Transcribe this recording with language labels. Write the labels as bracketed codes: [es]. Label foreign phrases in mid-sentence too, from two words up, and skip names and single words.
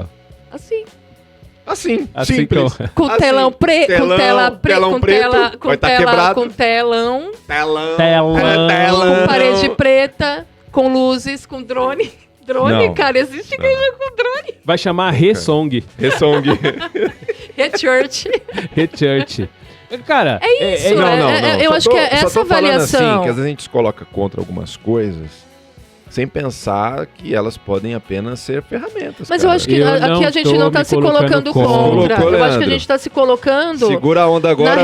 [pt] Assim. Assim, Assim simples. como- Com Assim, telão preto. Com tela preta. telão Com preto, tela. Com vai tá tela. quebrado. Com telão. Telão. Telão. Com parede preta. Com luzes. Com drone. Drone, Não. cara. Existe igreja com drone. Vai chamar Re-Song. Ressong. Re-church. Re-Church. Cara, É isso, Não, é- não, é- não. eu Só acho tô- que é só essa tô falando avaliação. assim, que às vezes a gente se coloca contra algumas coisas sem pensar que elas podem apenas ser ferramentas. Mas cara. eu acho que Eu aqui não a gente tô não tá me se colocando colocando contra. contra. Colocou, Eu acho que a Leandro. gente tá se colocando Segura a onda agora,